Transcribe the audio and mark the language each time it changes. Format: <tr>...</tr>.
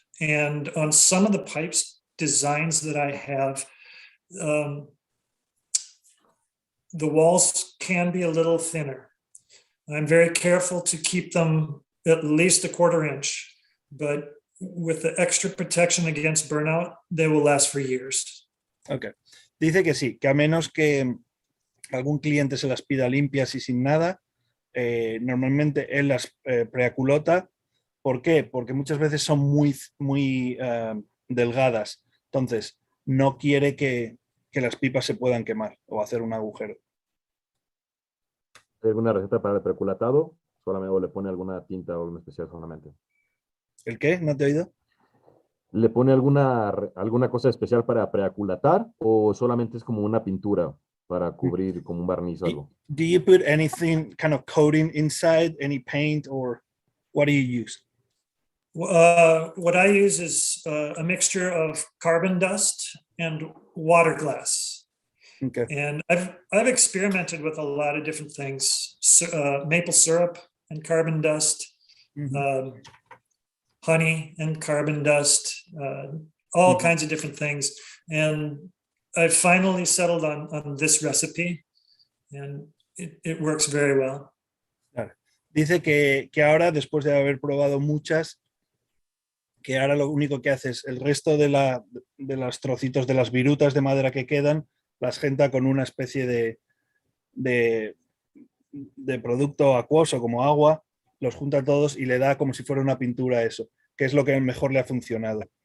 <en>And on some of the pipes designs that I have, the walls can be a little thinner. I'm very careful to keep them at least a 1/4 inch, but with the extra protection against burnout, they will last for years. Ok.</en> <es>Dice que sí, que a menos que algún cliente se las pida limpias y sin nada, normalmente él las preaculota. ¿Por qué? Porque muchas veces son muy delgadas. Entonces, no quiere que las pipas se puedan quemar o hacer un agujero. ¿Alguna receta para el preaculatado? Solamente, o le pone alguna tinta o algo especial solamente. ¿El qué? ¿No te he oído? ¿Le pone alguna cosa especial para preaculatar o solamente es como una pintura para cubrir como un barniz o algo?</es> <en>Do you put anything kind of coating inside, any paint, or what do you use? What I use is a mixture of carbon dust and water glass. Okay. And I've experimented with a lot of different things, maple syrup and carbon dust, honey and carbon dust, all kinds of different things. And I finally settled on this recipe, and it works very well.</en> <es>Claro. Dice que ahora, después de haber probado muchas, que ahora lo único que hace es el resto de los trocitos de las virutas de madera que quedan, las junta con una especie de producto acuoso como agua, los junta todos y le da como si fuera una pintura a eso, que es lo que mejor le ha funcionado.</es>